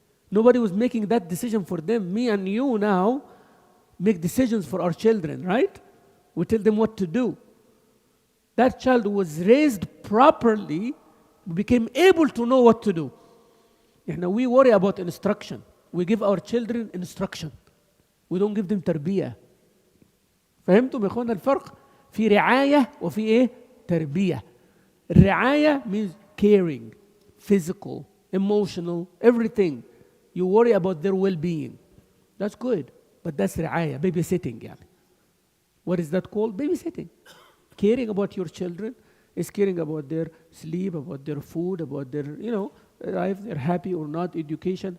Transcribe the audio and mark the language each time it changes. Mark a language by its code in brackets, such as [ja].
[en] Nobody was making that decision for them. Me and you now make decisions for our children, right? We tell them what to do. That child was raised properly, became able to know what to do. We worry about instruction. we give our children instruction. We don't give them تربية. [ar] فهمتم يا اخوانا الفرق؟ في رعاية وفي ايه؟ تربية. [en] الرعاية means caring, physical, emotional, everything. You worry about their well-being. That's good. But that's رعاية, babysitting يعني. What is that called? Babysitting. Caring about your children is caring about their sleep, about their food, about their, if they're happy or not, education.